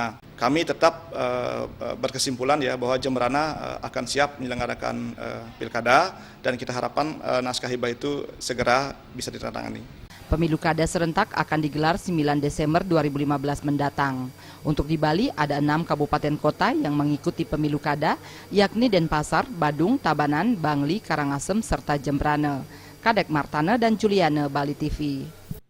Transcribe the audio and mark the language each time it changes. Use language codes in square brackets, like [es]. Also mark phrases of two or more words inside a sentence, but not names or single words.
[id] Kami tetap berkesimpulan ya bahwa Jemberana akan siap menyelenggarakan pilkada dan kita harapkan naskah hibah itu segera bisa ditandatangani. Pemilu kada serentak akan digelar 9 Desember 2015 mendatang. Untuk di Bali ada 6 kabupaten kota yang mengikuti pemilu kada, yakni Denpasar, Badung, Tabanan, Bangli, Karangasem, serta Jemberana. Kadek Martana dan Juliana, Bali TV.